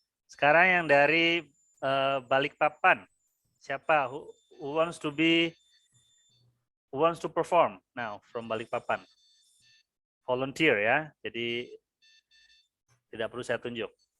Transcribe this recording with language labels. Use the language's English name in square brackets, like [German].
[Indonesian] Sekarang yang dari Balikpapan, siapa? [English] Who wants to perform now from Balikpapan? [Indonesian] Volunteer ya. Jadi tidak perlu saya tunjuk.